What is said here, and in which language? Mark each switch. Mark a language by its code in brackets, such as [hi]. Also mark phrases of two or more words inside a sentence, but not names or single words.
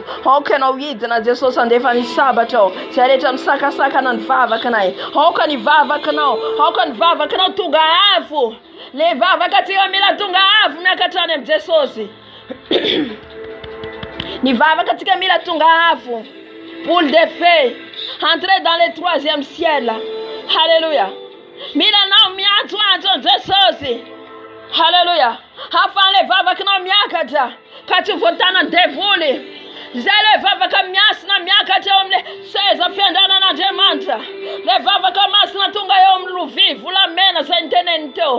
[mg] Aoka anao hidina Jesosy andefa ny sabatra ao. Zay rehetra misakasakana ny vavaka anay. Aoka ny vavaka anao. Aoka ny vavaka anao tonga avo. Le vavaka tsika mila tonga avo miakatrany amin'ny Jesosy. Ny vavaka tsika mila tonga avo. [fr] Boule de feu. Entrez dans le troisième ciel. Alléluia. [mg] Mila nao miantso Jesosy. Alléluia. Afan le vavaka nao miakatra. Ka tsy voatana ny devoly. Zay le vavaka miasina miakatra eo amin'ny seza fiandanan'Andriamanitra. Le vavaka masina tonga eo amin'ny lovia volamena zay niteneny teo.